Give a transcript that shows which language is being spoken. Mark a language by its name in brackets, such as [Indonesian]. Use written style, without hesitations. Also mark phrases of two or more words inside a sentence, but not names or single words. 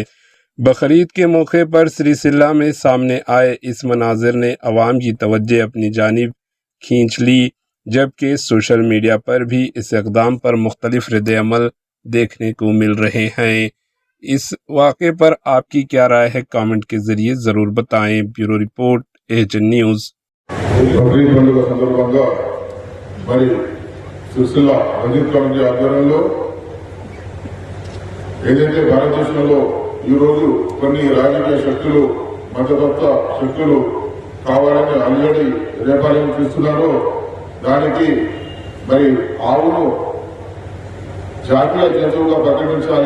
[Urdu] بقرعید کے موقع پر سریسلا میں سامنے آئے اس مناظر نے عوام کی توجہ اپنی جانب کھینچ لی، جبکہ [English] social media [Urdu] پر بھی اس اقدام پر مختلف رد عمل دیکھنے کو مل رہے ہیں۔ اس واقعے پر آپ کی کیا رائے ہے؟ کامنٹ کے ذریعے ضرور بتائیں۔ [English] bureau report [Urdu] AHN نیوز۔ [Telugu] బక్రీద్ పండుగ సందర్భంగా మరి సిరిసిల్ల రంజిత్ కమిటీ ఆధ్వర్యంలో ఏదైతే భారతదేశంలో ఈరోజు కొన్ని రాజకీయ శక్తులు, మతతత్వ శక్తులు కావాలని ఆల్రెడీ రేపాలను తీస్తున్నారో దానికి మరి ఆవును జాతీయ జంతువుగా ప్రకటించాలి.